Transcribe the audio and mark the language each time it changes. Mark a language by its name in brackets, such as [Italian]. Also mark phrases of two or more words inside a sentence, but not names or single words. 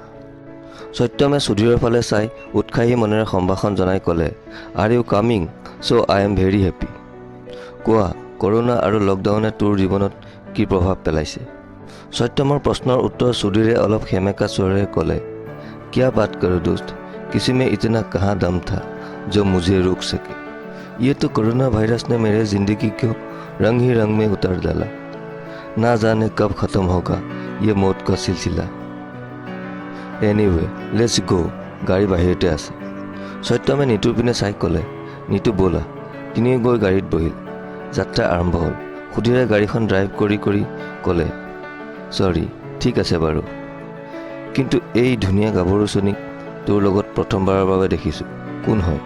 [Assamese] সত্যমে সুধীৰৰ ফালে চাই উৎসাহী মনেৰে সম্ভাষণ জনাই ক'লে, [English] Are you coming? So I am very happy. [Assamese] কোৱা, কৰোণা আৰু লকডাউনে তোৰ জীৱনত কি প্ৰভাৱ পেলাইছে? সত্যমৰ প্ৰশ্নৰ উত্তৰ সুধীৰে অলপ সেমেকা স্বৰেৰে ক'লে, [Hindi] क्या बात करूँ दोस्त, किसी में इतना कहाँ दम था जो मुझे रोक सके। ये तो कोरोना वायरस ने मेरे जिंदगी को रंग ही रंग में उतार डाला। ना जाने कब खत्म होगा ये मौत का सिलसिला। [English] Anyway let's go. [Assamese] গাড়ী বাহিৰতে আছে। সত্যমে নিতুৰ পিনে চাই ক'লে, নিতু ব'লা। তিনিও গৈ গাড়ীত বহিল। যাত্ৰা আৰম্ভ হ'ল। সুধীৰে গাড়ীখন ড্ৰাইভ কৰি কৰি ক'লে, চৰি, ঠিক আছে বাৰু, কিন্তু এই ধুনীয়া গাভৰুজনীক তোৰ লগত প্ৰথমবাৰৰ বাবে দেখিছোঁ, কোন হয়?